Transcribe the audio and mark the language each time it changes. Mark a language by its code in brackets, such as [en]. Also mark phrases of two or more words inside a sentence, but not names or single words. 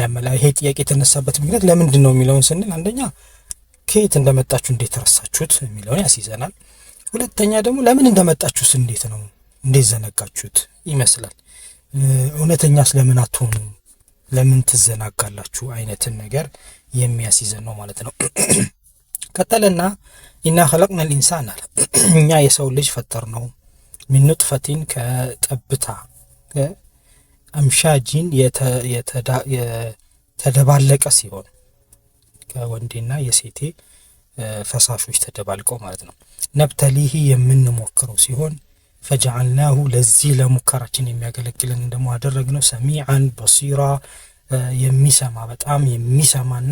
[am] ያመላ ይሄ ጥያቄ የተነሳበት ምክንያት ለምንድነው የሚለውን ስንል አንደኛ ከየት እንደመጣችሁ እንዴት ተረሳችሁት የሚለውን ያስይዘናል ሁለተኛ ደግሞ ለምን እንደመጣችሁስ እንዴት ነው እንዴት ዘነጋችሁት ይመስላል እውነተኛ ስለምን አትሆኑ ለምን ትዘናጋላችሁ አይነትን ነገር የሚያስይዘን ነው ማለት ነው ቀጠለና [ar] إنا خلقنا الإنسان [am] እኛ የሰው ልጅ ፈጠርነው [ar] من نطفة [am] ከጠብታ አምሻጂን የተደባለቀ ሲሆን ከወንዴና የሴቴ ፈሳሾች ተደባልቀው ማለት ነው ነብተሊሂ የምንሞክረው ሲሆን فجعلناه ለዚህ ለሙከራችን የሚያገለግለን ደግሞ አደረግነው [ar] سميعا بصيرا [am] የሚሰማ በጣም የሚሰማና